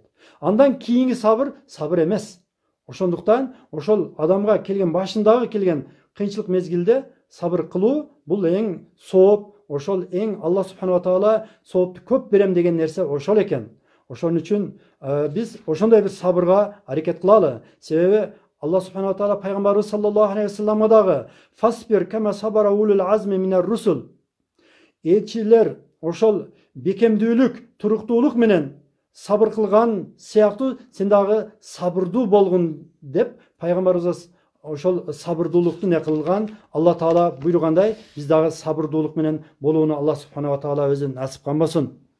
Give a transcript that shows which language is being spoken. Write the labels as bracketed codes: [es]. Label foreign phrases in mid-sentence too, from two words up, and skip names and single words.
[ky] Андан кийинки сабыр эмес. Ошондуктан ошол адамга келген башындагы келген кыйынчылык мезгилде сабыр кылуу бул эң сооп, ошол эң [ar] الله سبحانه تعالى [ky] соопту көп берем деген нерсе ошол экен. Ошон үчүн биз ошондой бир сабырга аракет кылалы. Себеби [ar] الله سبحانه تعالى [ky] пайгамбарыбыз [ar] صلى الله عليه [ky] вассаламга дагы [ar] فاصبر كما صبر أولو العزم من الرسل. [ky] Элчилер ошол бекемдүүлүк, туруктуулук менен сабыр кылган сыяктуу сен дагы сабырдуу болгун деп пайгамбарыбыз ошол сабырдуулукту не кылган. Аллах таала буйругандай биз дагы сабырдуулук менен болууну [ar] الله سبحانه تعالى [ky] өзү насип кылбасын.